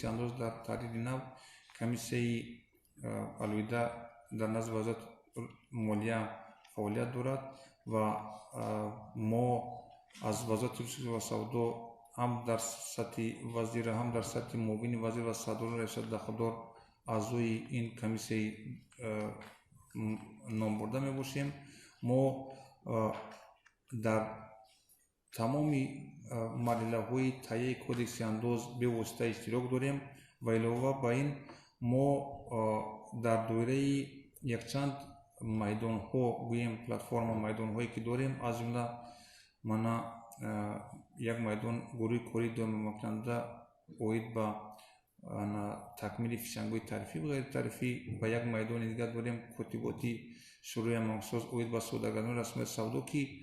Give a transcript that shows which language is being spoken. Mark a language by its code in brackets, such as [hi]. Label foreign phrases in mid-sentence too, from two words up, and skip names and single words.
[fa] انداز در طریق نو کمیسیون علویده در نزد وزارت مالیه فعالیت دارد و ما از وزارت تجارت و سودا هم در سطح وزیر هم در سطح معاون وزیر و صدر رئیس دخلدار اعضای این کمیسیون نام برده می باشیم. ما در تمام مرحله های تهیه کدکس انداز به واسطه اشتراک داریم و علاوه بر این ما در دوره [tg] якчанд майдонҳо гӯем платформа майдонҳое ки дорем аз ҷумла мана як майдон гурӯҳи кори доимокунанда оид ба такмили фишангҳои тарифӣ ва ғайритарифӣ ва як майдони дигар дорем котиботи шӯрои амалсоз оид ба содагардони расмои савдо ки